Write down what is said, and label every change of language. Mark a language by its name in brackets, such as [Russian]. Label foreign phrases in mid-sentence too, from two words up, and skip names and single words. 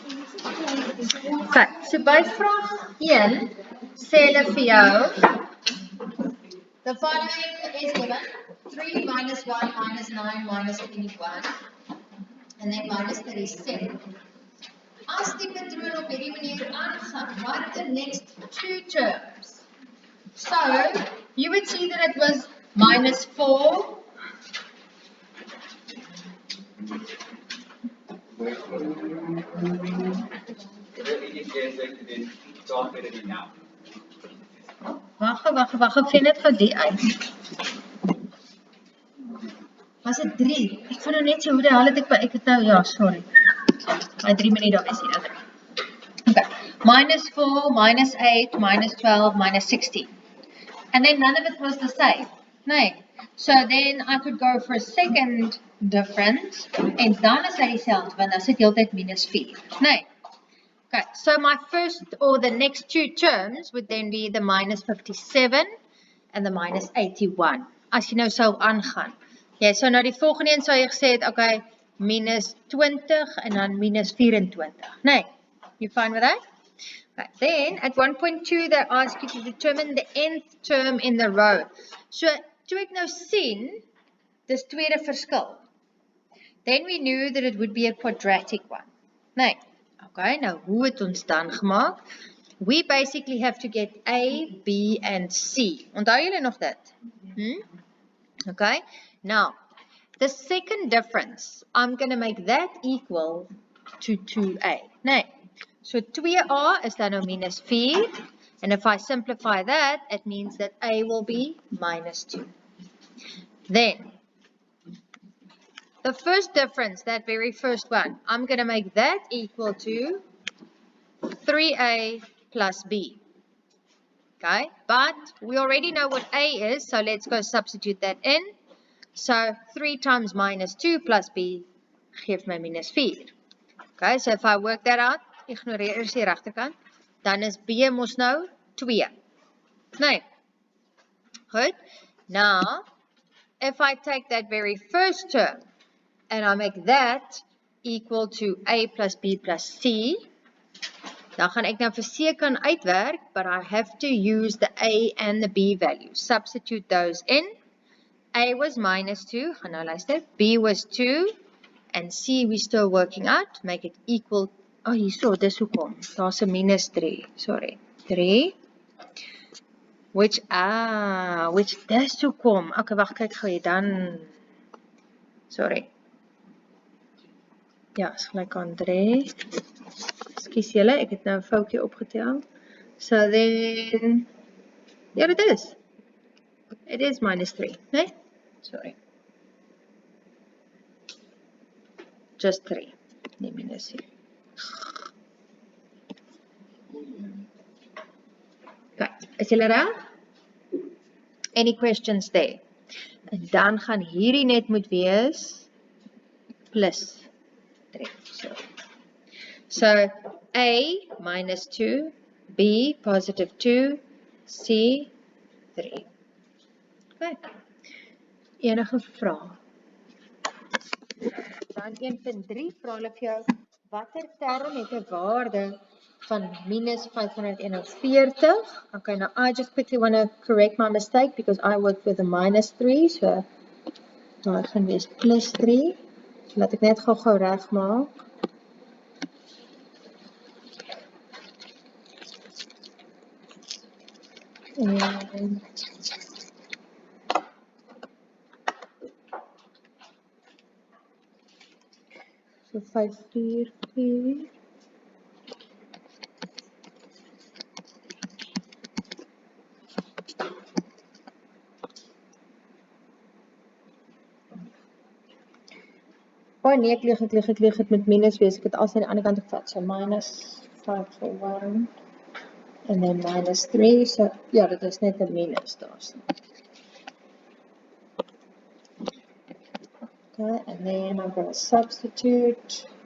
[English] Okay, so [Afrikaans] by vraag 1 sê hulle vir jou [English] the following is given 3 minus 1 minus 9 minus 21 and then minus 37. [Afrikaans] As die patroon op hierdie manier aangaan, [English] what the next two terms? So you would see that it was minus 4 [Afrikaans] Wag, ek vind dit gou die uit. Was dit 3? Ek vind nou net so hoe die hel het ek het nou, ja, sorry. My 3 minute daar is hier. Okay. [English] Minus 4, minus 8, minus 12, minus 16. And then none of it was the same. [Afrikaans] Nee. [English] So then I could go for a second difference. [Afrikaans] En dan is hy dieselfde, want dan sit die hele tyd minus 4. [English] Nee. Okay, so my first or the next two terms would then be the minus 57 and the minus 81. [Afrikaans] As jy nou sou aangaan. Ja, so nou die volgende een sou jy gesê het, okay, minus 20 en dan minus 24. Nee, [English] you fine with that? Okay, then at 1.2 they ask you to determine the nth term in the row. [Afrikaans] So toe ek nou sien, dis tweede verskil. [English] Then we knew that it would be a quadratic one. [Afrikaans] Nee. Okay, now hoe het ons dan gemaak? [English] We basically have to get A, B and C. [Afrikaans] Onthou julle nog dit? [English] Okay, now the second difference, I'm going to make that equal to 2A. [Afrikaans] Nee, so 2A is dan nou minus 4. [English] And if I simplify that, it means that A will be minus 2. Then, the first difference, that very first one, I'm going to make that equal to 3A plus B. Okay, but we already know what A is, so let's go substitute that in. So 3 times minus 2 plus B [Afrikaans] geeft my [English] minus 4. Okay, so if I work that out, [Afrikaans] ignoreer eers die regterkant, dan is B mos nou 2. Nee. Goed. [English] Now, if I take that very first term, and I make that equal to A plus B plus C, [Afrikaans] dan gaan ek nou vir C kan uitwerk, [English] but I have to use the A and the B values. Substitute those in. A was minus 2, [Afrikaans] gaan nou luister, [English] B was 2, and C we're still working out, make it equal, [Afrikaans] oh hierso, dis hoekom, daar's 'n minus 3, sorry, 3, which dis hoekom, okay, wag, kyk gou hier, dan, sorry, ja, is gelijk aan 3, excuse julle, ek het nou 'n foutjie opgetel, [English] so then, [Afrikaans] ja, dit is, [English] it is minus 3, [Afrikaans] nee? Sorry. [English] Just 3. [Afrikaans] Nee, minus 4. Okay, is julle reg? [English] Any questions there? [Afrikaans] En dan gaan hierdie net moet wees plus 3. [English] So A minus 2, B positive 2, C 3. [Afrikaans] Okay. Enige vrae? Dan 1.3 vra hulle vir jou, watter term het 'n waarde van minus 541? [English] Okay, now I just quickly want to correct my mistake because I worked with a minus 3, [Afrikaans] so daar gaan wees plus 3. So laat ek net gou reg maak. En so 544. Oh nee, ek lieg het met minus wees. Ek het als aan die ander kant gevat. [English] So minus 541 and then minus 3. [Afrikaans] So ja, dit is net 'n minus daar. [English] Okay, and then I'm going to substitute.